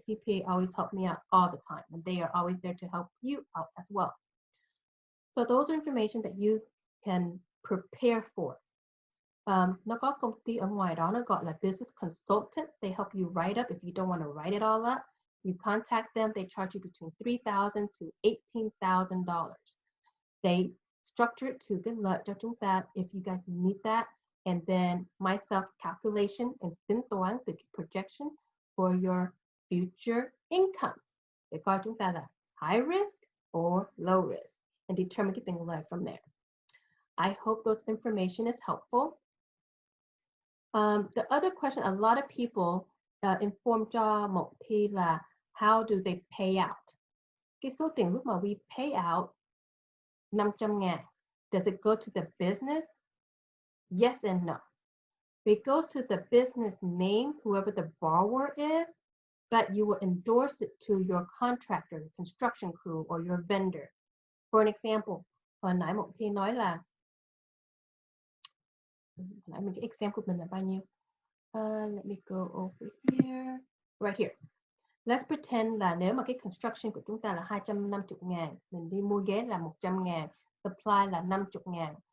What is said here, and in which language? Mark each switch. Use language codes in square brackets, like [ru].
[en] CPA always help me out all the time, and they are always there to help you out as well. So those are information that you can prepare for. [vi] Nó có công ty ở ngoài đó nó gọi là business consultant. [en] They help you write up if you don't want to write it all up. You contact them, they charge you between $3,000 to $18,000. They structure it to [vi] cái lợi cho chúng ta [en] if you guys need that. And then myself calculation and [vi] tính toán từ [en] projection for your future income. [vi] Để coi chúng ta là [en] high risk or low risk and determine [vi] cái tiền lợi [en] from there. I hope those information is helpful. The other question, a lot of people inform cho MongThy là how do they pay out? [vi] Cái số tiền lúc mà [en] we pay out 500.000, does it go to the business? Yes and no. It goes to the business name, whoever the borrower is, but you will endorse it to your contractor, construction crew, or your vendor. For an example, [vi] hồi nãy MongThy nói là cái example của mình là bao nhiêu? [en] Let me go over here. Right here. Let's pretend [vi] là nếu mà cái construction của chúng ta là 250.000, mình đi mua ghế là 100.000, supply là 50.000.